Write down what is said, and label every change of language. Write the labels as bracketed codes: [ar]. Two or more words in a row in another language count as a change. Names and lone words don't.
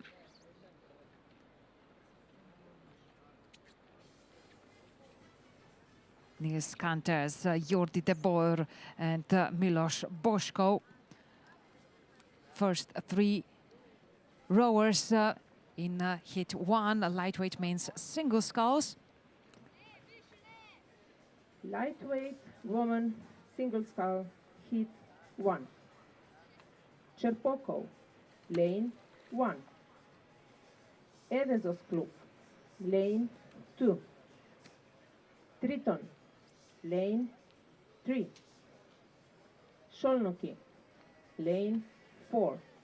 [en] Niels Canters, Jordi de Boer and Milos Boško. First 3 rowers in hit 1, lightweight means single sculls. Lightweight woman, single scull, hit 1. Cherpoko, lane 1. Evezos Club, lane 2. Triton, lane 3. Sholnoki, lane 4.